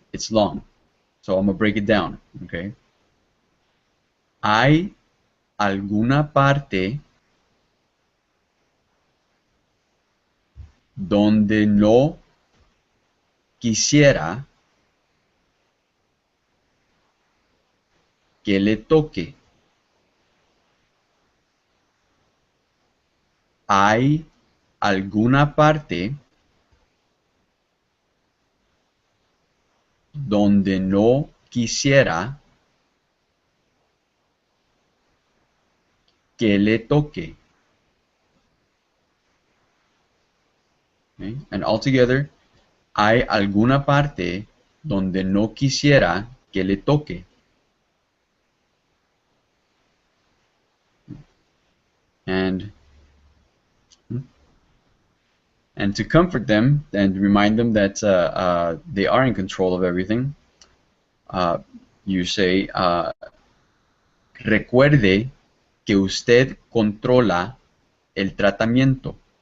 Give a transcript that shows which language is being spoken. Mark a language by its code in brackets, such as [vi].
[en] It's long, so I'm going to break it down, okay? [es] ¿Hay alguna parte donde no quisiera que le toque? ¿Hay alguna parte donde no quisiera que le toque. [en] Okay? And altogether, [es] hay alguna parte donde no quisiera que le toque. [en] And to comfort them and remind them that they are in control of everything, you say, [es] recuerde que usted controla el tratamiento.